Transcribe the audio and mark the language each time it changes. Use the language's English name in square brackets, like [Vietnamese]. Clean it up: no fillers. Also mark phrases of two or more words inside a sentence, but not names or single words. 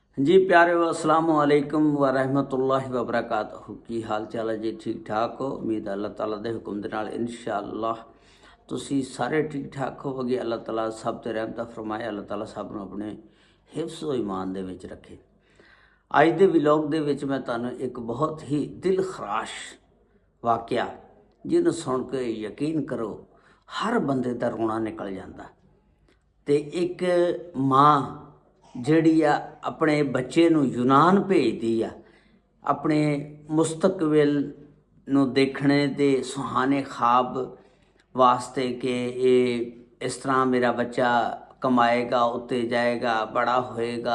[Punjabi] ਜੀ ਪਿਆਰੇ [Arabic] السلام عليكم و رحمة الله و بركاته. [Punjabi] ਕੀ ਹਾਲ ਚਾਲ ਹੈ ਜੀ? ਠੀਕ ਠਾਕ ਹੋ? ਉਮੀਦ ਅੱਲ੍ਹਾ ਤਾਲਾ ਦੇ ਹੁਕਮ ਦੇ ਨਾਲ [Arabic] إن شاء الله [Punjabi] ਤੁਸੀਂ ਸਾਰੇ ਠੀਕ ਠਾਕ ਹੋਵੋਗੇ। ਅੱਲ੍ਹਾ ਤਾਲਾ ਸਬ ਤੇ ਰਹਿਮਤ ਫ਼ਰਮਾਏ। ਅੱਲ੍ਹਾ ਤਾਲਾ ਸਬ ਨੂੰ ਅਪਣੇ ਹਿਫ਼ਜ਼ ਵ ਈਮਾਨ ਦੇ ਵਿਚ ਰੱਖੇ। ਅੱਜ ਦੇ ਵਲੌਗ ਦੇ ਵਿਚ ਮੈਂ ਤੁਹਾਨੂੰ ਇਕ ਬਹੁਤ ਹੀ ਦਿਲ ਖ਼ਰਾਸ਼ ਵਾਕਿਆ ਜਿਨ੍ਹੂੰ ਸੁਣ ਕੇ ਯਕੀਨ ਕਰੋ ਹਰ ਬੰਦੇ ਦਾ ਰੋਣਾ ਨਿਕਲ ਜਾਂਦਾ। ਤੇ ਇਕ ਮਾਂ ਜਿਹੜੀ ਆ ਆਪਣੇ ਬੱਚੇ ਨੂੰ ਯੂਨਾਨ ਭੇਜਦੀ ਆ ਆਪਣੇ ਮੁਸਤਕਬਲ ਨੂੰ ਦੇਖਣੇ ਤੇ ਸੁਹਾਣੇ ਖਾਬ ਵਾਸਤੇ ਕਿ ਇਹ ਇਸ ਤਰ੍ਹਾਂ ਮੇਰਾ ਬੱਚਾ ਕਮਾਏਗਾ, ਉੱਤੇ ਜਾਏਗਾ, ਬੜਾ ਹੋਏਗਾ।